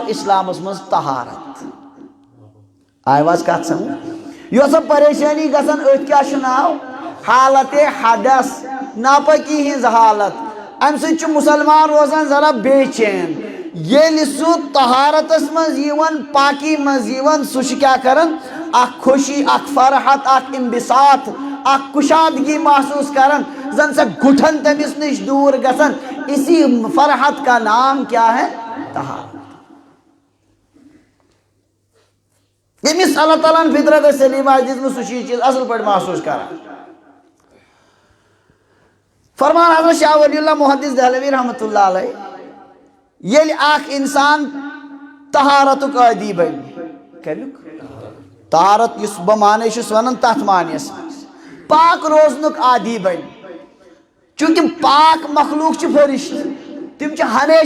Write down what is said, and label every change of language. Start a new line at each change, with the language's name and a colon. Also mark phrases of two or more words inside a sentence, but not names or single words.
Kashmiri: اسلامس منٛز طہارت آیہِ واز کتھ سمجھ یۄس پریشانی گژھان أتھۍ کیٛاہ چھُ ناو حالت حدث ناپاکی ہنز حالت ام سۭتۍ چھُ مسلمان روزان ذرا بے چین ییٚلہِ سُہ طہارتس منٛز یِوان پاکی منٛز یِوان سُہ چھُ کیٛاہ کران اکھ خوشی اکھ فرحت اکھ انبساط اکھ کشادگی محسوس کران زن سا گھٹن تمس نش دور گژھان
Urdu: اسی فرحت کا نام کیا ہے طہارت
Kashmiri: یمس اللہ تعالیٰ فطرت سلیمہ دِژمٕژ سُہ چھُ یہِ چیٖز اصل پٲٹھۍ محسوس کران فرمان حضرت شاہ ولی اللہ محدث دہلوی
Arabic: رحمۃ اللہ علیہ
Kashmiri: ییٚلہِ اکھ انسان طہارتُک عٲدی بنہِ کمیُک طہارت یُس بہٕ معنی چھُس ونان تتھ معنیَس منٛز پاک روزنُک عادی بنہِ چونکہ پاک مخلوق چھِ فرشتہٕ تِم چھِ ہمیشہ